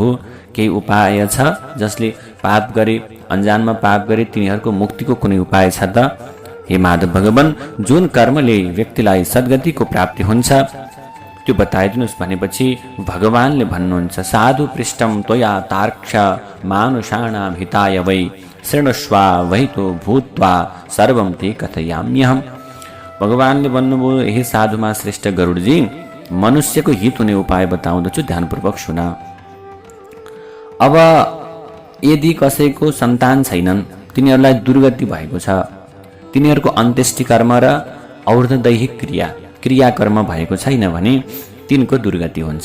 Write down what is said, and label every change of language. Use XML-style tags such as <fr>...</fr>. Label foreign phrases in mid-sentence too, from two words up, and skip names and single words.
<ne>केही उपाय छ जसले पाप गरे, अन्जानमा पाप गरे तिनीहरूको मुक्तिको कुनै उपाय छ त? हे माधव भगवान, जुन कर्मले व्यक्तिलाई सद्गतिको प्राप्ति हुन्छ त्यो बताइदिनुहोस् भनेपछि भगवानले भन्नुहुन्छ,</ne> <sa>साधु पृष्ठम त्वया तार्क्ष मानुषाणां हिताय वै शृणुष्वा वहितो भूत्वा सर्वं ते कथयाम्यहम्।</sa> <ne>भगवानले भन्नुभयो, हे साधुमा श्रेष्ठ गरुडजी, मनुष्यको हित हुने उपाय बताउँदछु, ध्यानपूर्वक सुन। अब यदि कसैको सन्तान छैनन्, तिनीहरूलाई दुर्गति भएको छ, तिनीहरूको अन्त्येष्टि कर्म र और्धदैहिक क्रियाकर्म भएको छैन भने तिनको दुर्गति हुन्छ।</ne>